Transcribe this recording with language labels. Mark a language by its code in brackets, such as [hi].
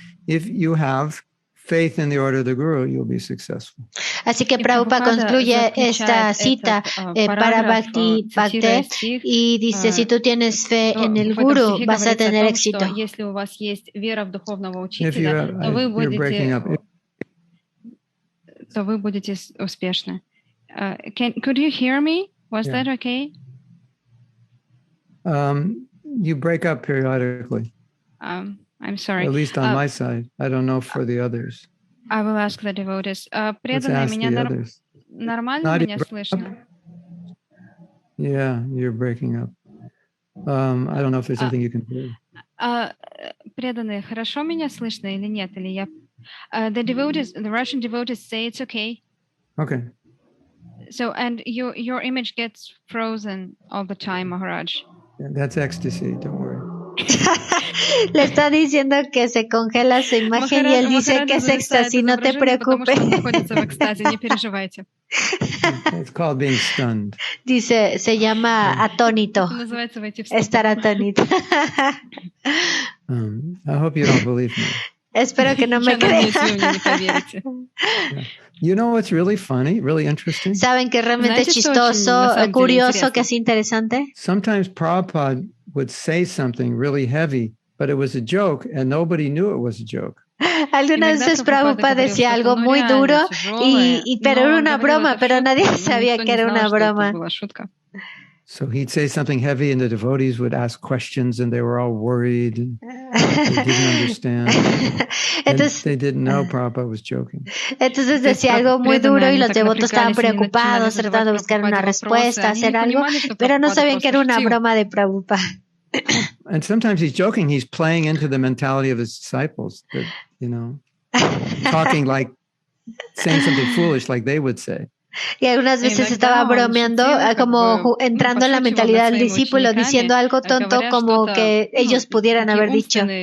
[en] If you have faith in the order of the Guru, you'll be successful. [es] Así que Prabhupada concluye esta cita para Bhakti y dice, si tú tienes fe en el Guru, vas a tener éxito. [en] You're breaking up. [ru] То вы будете успешны. [en] Could you hear me? Was that okay? You break up periodically. I'm sorry. At least on my side. I don't know for the others. I will ask the devotees. [ru] Преданные, меня нормально меня слышно? [en] Yeah, you're breaking up. I don't know if there's anything you can do. [ru] Преданные, хорошо меня слышно или нет? Или я... [en] The Russian devotees say it's okay. Okay. So, and your image gets frozen all the time, Maharaj. That's ecstasy, don't worry. [es] Le está diciendo que se congela su imagen y él dice que es éxtasis, no te preocupes. [en] It's called being stunned. [es] Dice, se llama atónito. Estar atónito. [en] I hope you don't believe me. [es] Espero que no me crean. [en] You know what's really funny, really interesting? [es] ¿Saben que realmente es chistoso, curioso, que es interesante? [en] Sometimes Prabhupada would say something really heavy, but it was a joke, and nobody knew it was a joke. [es] Algunas veces Prabhupada decía algo muy duro, pero era una broma, pero nadie sabía que era una broma. [en] So he'd say something heavy, and the devotees would ask questions, and they were all worried. And they didn't understand. Entonces, they didn't know Prabhupada was joking. [es] Entonces decía algo muy duro y los devotos estaban preocupados, tratando de buscar una respuesta, hacer algo, pero no sabían que era una broma de Prabhupada. [en] And sometimes he's joking. He's playing into the mentality of his disciples, that, talking like, saying something foolish, like they would say. [es] Y algunas veces estaba bromeando, como entrando en la mentalidad del discípulo, diciendo algo tonto como que ellos pudieran haber dicho.